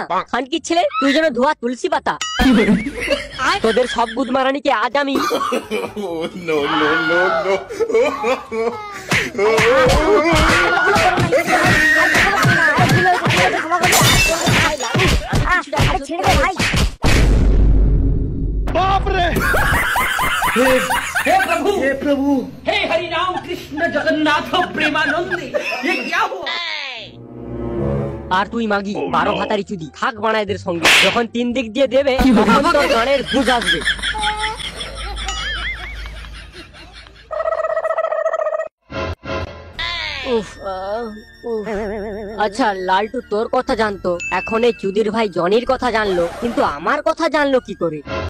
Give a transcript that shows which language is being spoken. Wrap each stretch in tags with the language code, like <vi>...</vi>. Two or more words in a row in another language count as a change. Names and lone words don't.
<bn>খানকির ছেলে, তুই যেন ধোয়া তুলসী পাতা। তোদের সব গুদমারানিকে আজ আমি আরে ছেড়ে দে ভাই।</bn> <hi>हे प्रभु हे हरि राम कृष्ण जगन्नाथ प्रेमानंद, ये क्या हुआ?</hi> <bn>আর তুই মাগি 12 ভাতারি চুদি, থাক বানা এদের সঙ্গে। যখন 3 দিক দিয়ে দেবে তখন তোর গানের ভুজ আসবে। আচ্ছা লালটু, তোর কথা জানতো, এখন এই চুদির ভাই জনির কথা জানলো, কিন্তু আমার কথা জানলো কি করে?</bn>